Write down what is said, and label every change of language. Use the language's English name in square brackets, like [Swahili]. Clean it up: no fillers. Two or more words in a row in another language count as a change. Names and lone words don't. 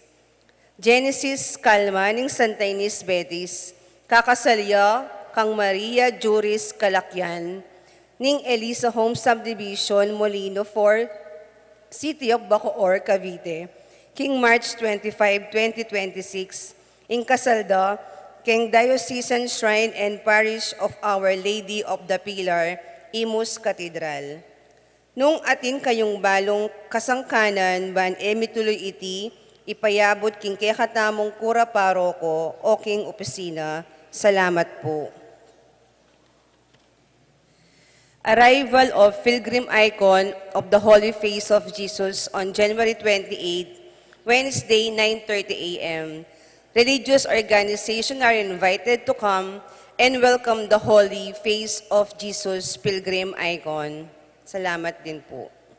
[Pampanga] Genesis Calma, ning Santa Ines, Betis, kakasalya kang Maria Juris Calakyan, ning Elisa Home Subdivision, Molino 4, City of Bacoor, Cavite, King March 25, 2026, ing kasalda, King Diocesan Shrine and Parish of Our Lady of the Pilar, Imus Cathedral. Nung atin kayong balong kasangkanan, ban emituloy iti, ipayabot king kekatamong kura paroko o king opisina. Salamat po. [English] Arrival of Pilgrim Icon of the Holy Face of Jesus on January 28, Wednesday, 9:30 a.m. Religious organizations are invited to come and welcome the Holy Face of Jesus Pilgrim Icon. [Filipino] Salamat din po.